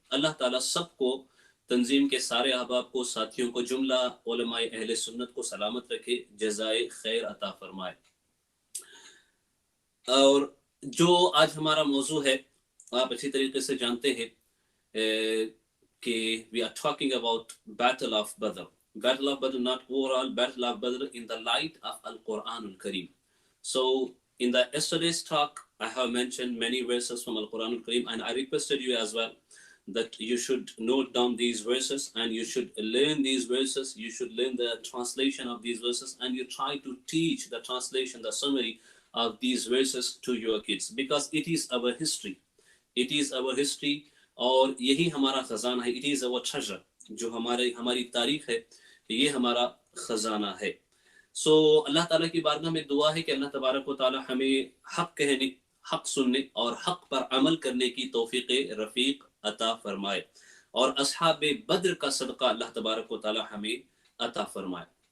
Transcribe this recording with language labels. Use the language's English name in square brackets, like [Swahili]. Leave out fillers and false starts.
[Urdu] اللہ تعالیٰ سب کو، تنظیم کے سارے احباب کو، ساتھیوں کو، جملہ علماء اہل سنت کو سلامت رکھے، جزائے خیر عطا فرمائے. اور جو آج ہمارا موضوع ہے، آپ اچھی طریقے سے جانتے ہیں کہ [English] we are talking about Battle of Badr. Battle of Badr, not overall, Battle of Badr in the light of Al-Quran Al-Kareem. So in the yesterday's talk, I have mentioned many verses from Al-Quran Al-Kareem, and I requested you as well that you should note down these verses and you should learn these verses, you should learn the translation of these verses, and you try to teach the translation, the summary of these verses to your kids, because it is our history. It is our history [Urdu] اور یہی ہمارا خزانہ ہے. [English] It is our treasure. [Urdu] جو ہماری تاریخ ہے، یہ ہمارا خزانہ ہے. سو اللہ تعالیٰ کی بارگاہ میں دعا ہے کہ اللہ تبارک و تعالیٰ ہمیں حق کہنے، حق سننے اور حق پر عمل کرنے کی توفیق رفیق عطا فرمائے، اور اصحاب بدر کا صدقہ اللہ تبارک و تعالیٰ ہمیں عطا فرمائے.